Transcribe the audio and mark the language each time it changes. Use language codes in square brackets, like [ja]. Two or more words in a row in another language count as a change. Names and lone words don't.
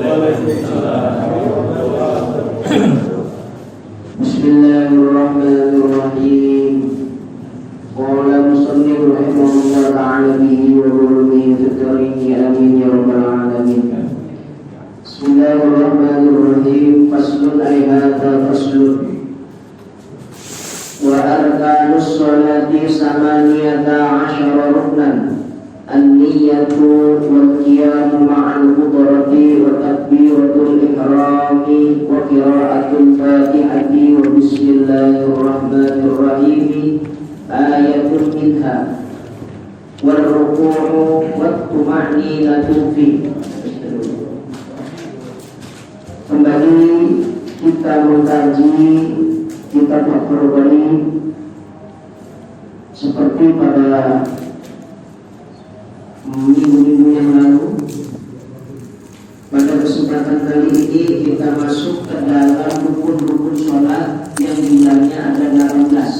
[ar] بسم الله الرحمن الرحيم. قال المصنف رحمه الله تعالى به وبذكره آمين يا رب العالمين. بسم الله الرحمن الرحيم. فصل أي هذا فصل. وأركان الصلاة ثمانية عشر ركنا. النية والقيام مع القدرة وتكبيرة الإحرام وقراءة الفاتحة وبسم الله الرحمن الرحيم آية منها والركوع والطمأنينة في. [id] Kembali kita mengkaji kitab Al-Qur'ani seperti pada minggu-minggu yang lalu. Pada kesempatan kali ini kita masuk ke dalam rukun-rukun sholat yang jumlahnya ada 18.